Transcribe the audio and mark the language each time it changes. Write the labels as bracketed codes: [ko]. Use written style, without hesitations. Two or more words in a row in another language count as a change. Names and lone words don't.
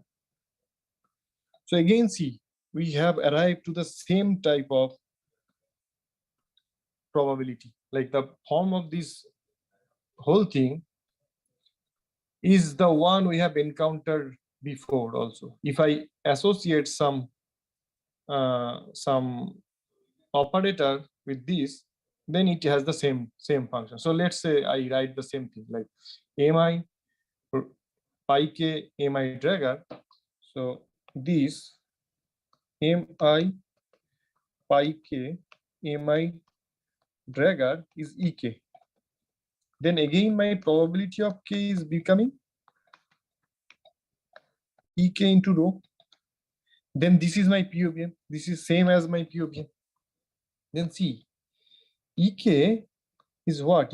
[en] So again, see, we have arrived to the same type of probability, like the form of this whole thing is the one we have encountered before also. If I associate some operator with this, then it has the same function. So let's say I write the same thing like mi pi k mi dragger. So this mi pi k mi dragger is ek. Then again my probability of k is becoming ek into rho. Then this is my POVM. This is same as my POVM. Then see, ek is what?